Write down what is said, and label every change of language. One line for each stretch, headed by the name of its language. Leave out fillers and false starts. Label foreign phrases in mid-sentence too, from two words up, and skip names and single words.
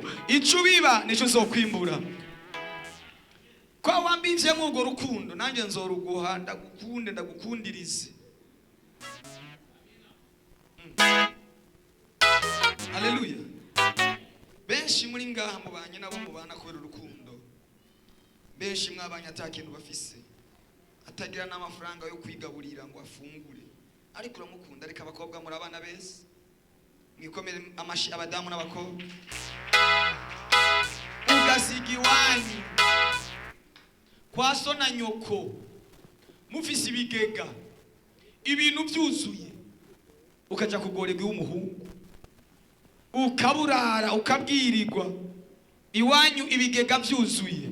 Rundi: Ico biba nico uzokwimbura. Kwa wambivye mwugo rukundo, nanje nzoruguha, ndagukunde, ndagukundirize. Haleluya. Benshi muri ngaha mubanye nabo mubana kubera urukundo. Benshi mwabanye atakintu bafise, atagira n'amafaranga yo kwigaburira ngo afungure, ariko uramukunda. Ariko abakobwa muri abana bese, mwikomere amashi abadamu n'abakobwa. Ugasigi wanyu kwa so na nyoko mufise ibigega, ibintu byuzuye, ukaja kugorega y'umuhungu, ukaburara ukabwirirwa iwanyu ibigega byuzuye.